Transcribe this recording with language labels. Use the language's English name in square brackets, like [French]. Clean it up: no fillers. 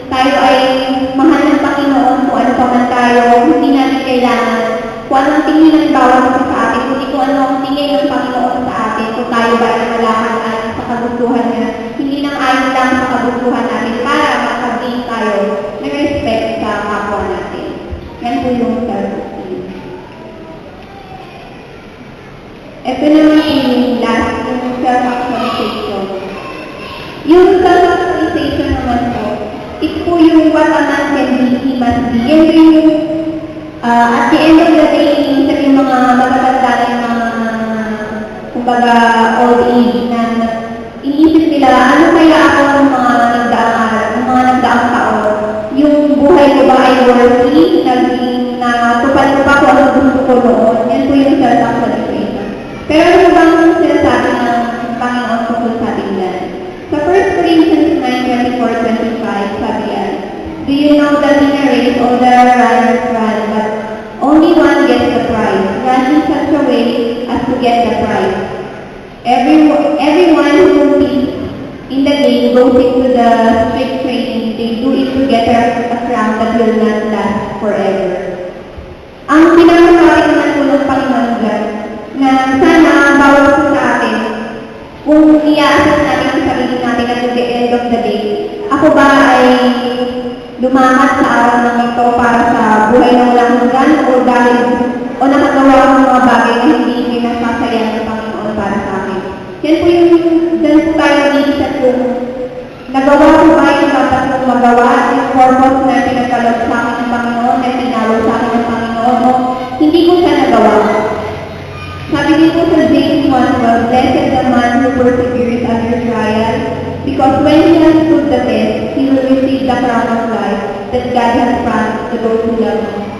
[Filipino] Tayo ay mahal ng Panginoon kung ano pa man tayo, hindi natin kailangan kung anong tingin ng bawat isa sa atin, kundi kung ano ang tingin ng Panginoon sa atin, kung tayo ba ay malakan sa kagustuhan niya, hindi nang ayon lang sa kagustuhan natin para makagain tayo ng respect sa kapwa natin. Yan po yung self-esteem. Ito naman yung last, yung self-actualization. Yung self-actualization naman po, ito po yung [English] what a man can be, he must be. [Filipino] Yan yung [English] at the end of the day, [Filipino] minsan yung mga matatanda na yung mga, kumbaga, old age na inisip nila, ano kaya ako ng mga nagdaang araw, ng mga nagdaang taon? Yung buhay ko ba ay worthy? Naging natupad ko ba kung anong gusto ko noon? Yan po yung self-actualization. Pero ano bang sinasabi ng Panginoon tungkol sa ating yan? Sa 1 Corinthians 9:24-25, sabi yan, [English] do you know that in a race all the runners run, but only one gets the prize? Run in such a way as to get the prize. Everyone who competes in the game goes into the strict training. They do it to get a crown that will not last forever. [Filipino] Ang pinakasabi naman po ng Panginoon dyan, na sana bawat po sa atin, kung i-assess natin ang sarili natin [English] at the end of the day, [Filipino] ako ba ay lumakas sa araw ng ito para sa buhay na walang hanggan o nakagawa ko ng mga bagay na hindi pinasasaya ng Panginoon para sa akin. Yan po yung dyan po tayo nag-iisip kung nagawa ko ba yung dapat kong magawa, yung purpose na pinagkalog sa akin ng Panginoon, na tinawag sa akin ng Panginoon, o hindi ko siya nagawa. Sabi din po sa [English] James 1:12, blessed the man who perseveres under trial, because when he has stood the test, he will receive the crown of life that God has promised to those who love him.